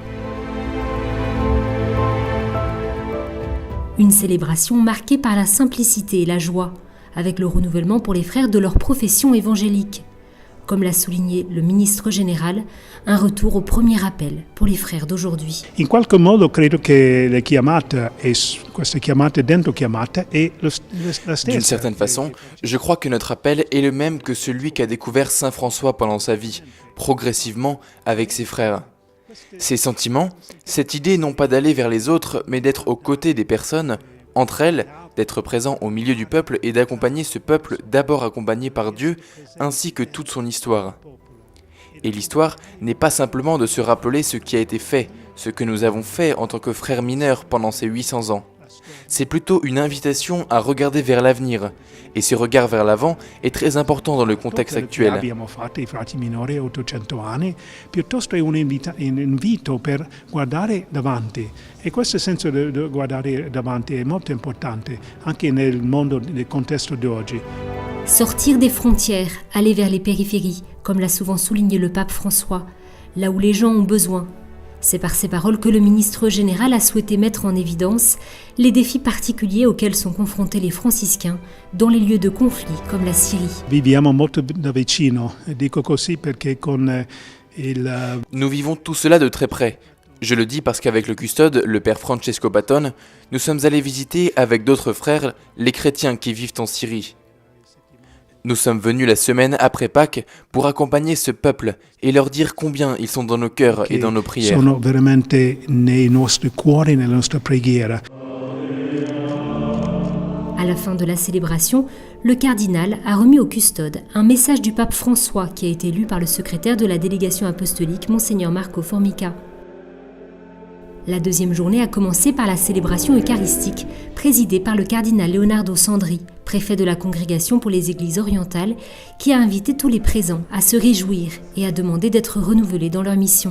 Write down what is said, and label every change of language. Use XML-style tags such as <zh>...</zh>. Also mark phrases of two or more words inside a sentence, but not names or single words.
<fr>Une célébration marquée par la simplicité et la joie, avec le renouvellement pour les frères de leur profession évangélique. Comme l'a souligné le ministre général, un retour au premier appel pour les frères d'aujourd'hui.</fr> <it>In qualche modo credo che le chiamate e queste chiamate dentro chiamate è la stessa.</it> <fr>D'une certaine façon, je crois que notre appel est le même que celui qu'a découvert Saint François pendant sa vie, progressivement avec ses frères. Ces sentiments, cette idée non pas d'aller vers les autres, mais d'être aux côtés des personnes, entre elles, d'être présent au milieu du peuple et d'accompagner ce peuple d'abord accompagné par Dieu, ainsi que toute son histoire. Et l'histoire n'est pas simplement de se rappeler ce qui a été fait, ce que nous avons fait en tant que frères mineurs pendant ces 800 ans. C'est plutôt une invitation à regarder vers l'avenir. Et ce regard vers l'avant est très important dans le contexte actuel.</fr> <it>Abbiamo fatto i frati minori 800 anni, piuttosto è un invito per guardare davanti. E questo senso di guardare davanti è molto importante, anche nel mondo, nel contesto di oggi.</it> <fr>Sortir des frontières, aller vers les périphéries, comme l'a souvent souligné le pape François, là où les gens ont besoin. C'est par ces paroles que le ministre général a souhaité mettre en évidence les défis particuliers auxquels sont confrontés les franciscains dans les lieux de conflit comme la Syrie.</fr> <it>Viviamo molto da vicino, dico così perché con</it> <fr>Nous vivons tout cela de très près. Je le dis parce qu'avec le custode, le père Francesco Patton, nous sommes allés visiter avec d'autres frères les chrétiens qui vivent en Syrie. Nous sommes venus la semaine après Pâques pour accompagner ce peuple et leur dire combien ils sont dans nos cœurs et dans nos prières.</fr> <it>Sono veramente nei nostri cuori, nella nostra preghiera.</it> <fr>À la fin de la célébration, le cardinal a remis au custode un message du pape François qui a été lu par le secrétaire de la délégation apostolique, Monseigneur Marco Formica. La deuxième journée a commencé par la célébration eucharistique, présidée par le cardinal Leonardo Sandri, préfet de la Congrégation pour les Églises orientales, qui a invité tous les présents à se réjouir et à demander d'être renouvelés dans leur mission.</fr>